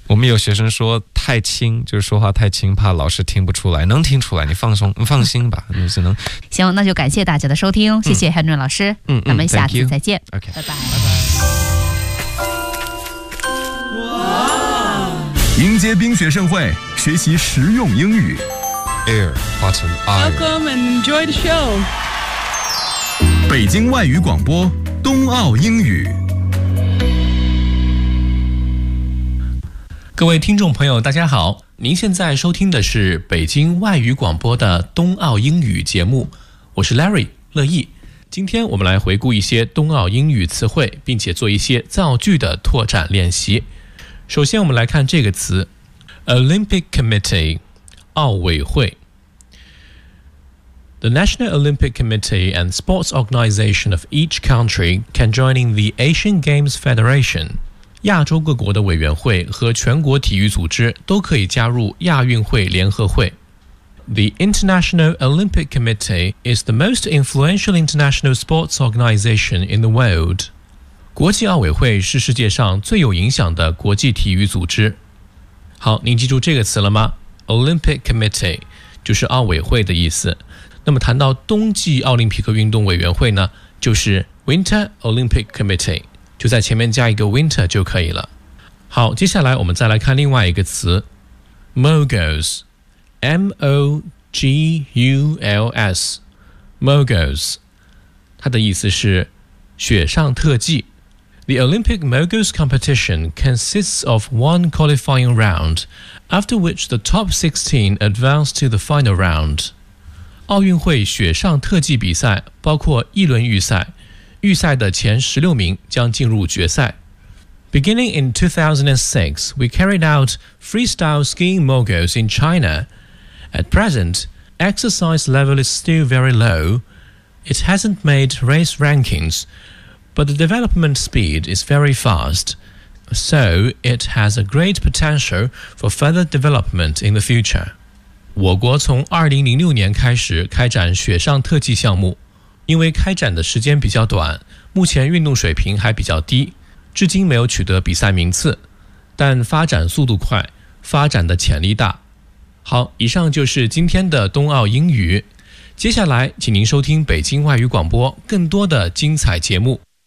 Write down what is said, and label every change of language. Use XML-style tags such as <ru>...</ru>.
<zh>我们有学生说太轻，就是说话太轻，怕老师听不出来，能听出来，你放心吧，你只能。行，那就感谢大家的收听，谢谢 Henry 老师，嗯，咱们下次再见。</zh> <en>OK，</en> <zh>拜拜。迎接冰雪盛会，学习实用英语。</zh> <en>Air, Button, Air. Welcome and enjoy the show.</en> <zh>北京外语广播，冬奥英语。各位听众朋友，大家好，您现在收听的是北京外语广播的冬奥英语节目，我是 Larry 乐意。今天我们来回顾一些冬奥英语词汇，并且做一些造句的拓展练习。首先我们来看这个词</zh> <en>Olympic Committee 奥委会 The National Olympic Committee and Sports Organization of each country can join in the Asian Games Federation</en> <zh>亚洲各国的委员会和全国体育组织都可以加入亚运会联合会</zh> <en>The International Olympic Committee is the most influential international sports organization in the world</en> <zh>国际奥委会是世界上最有影响的国际体育组织。好，您记住这个词了吗 ？Olympic Committee 就是奥委会的意思。那么谈到冬季奥林匹克运动委员会呢，就是 Winter Olympic Committee， 就在前面加一个 Winter 就可以了。好，接下来我们再来看另外一个词 ，Moguls，M-O-G-U-L-S， Moguls， 它的意思是雪上特技。</zh> <en>The Olympic Moguls competition consists of one qualifying round, after which the top 16 advance to the final round.</en> <zh>奥运会雪上特技比赛包括一轮预赛，预赛的前16名将进入决赛。</zh> <en>Beginning in 2006, we carried out freestyle skiing moguls in China. At present, exercise level is still very low. It hasn't made race rankings. But the development speed is very fast, so it has a great potential for further development in the future.</en> <zh>我国从2006年开始开展雪上特技项目，因为开展的时间比较短，目前运动水平还比较低，至今没有取得比赛名次，但发展速度快，发展的潜力大。好，以上就是今天的冬奥英语，接下来请您收听北京外语广播更多的精彩节目。</zh>